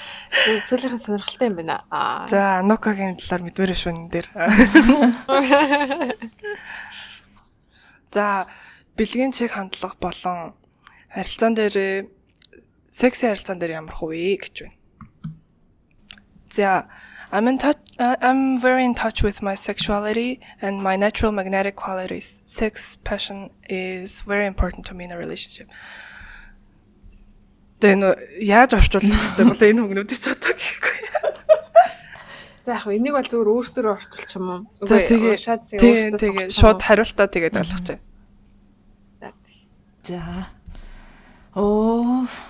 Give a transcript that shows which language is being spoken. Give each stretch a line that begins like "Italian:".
Mongolian: Сүүлийнх нь сонирхолтой юм байна. За Нукагийн талаар мэдвэр шүүн дээр. За бэлгийн чиг хандлага болон харилцаан дээр секси харилцаан дээр ямар хувь гэж байна.
English: За I'm very in touch with my sexuality and my natural magnetic qualities. Sex passion is very important to me in a relationship.
Mongolian: Then яаж орчуулах хэрэгтэй бол энэ үгнүүдийг ч одоо гэхгүй. За яг энийг бол зөвхөн өөрсдөө орчуулчих юм уу? Үгүй тэгээ шууд хариултаа тэгээд ойлгочих. За. Оо.